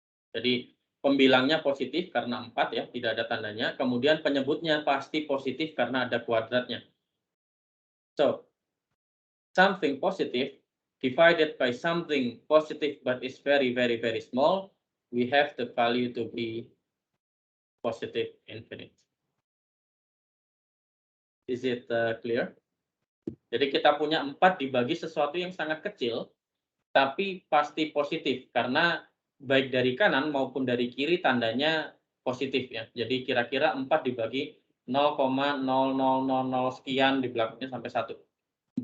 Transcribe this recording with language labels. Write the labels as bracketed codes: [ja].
[id] Jadi pembilangnya positif karena 4 ya, tidak ada tandanya. Kemudian penyebutnya pasti positif karena ada kuadratnya. [en] So, something positive divided by something positive but is very, very, very small, we have the value to be positive infinite. Is it clear? [id] Jadi kita punya 4 dibagi sesuatu yang sangat kecil, tapi pasti positif, karena baik dari kanan maupun dari kiri tandanya positif ya. Jadi kira-kira 4 dibagi 0,0000 sekian di belakangnya sampai 1.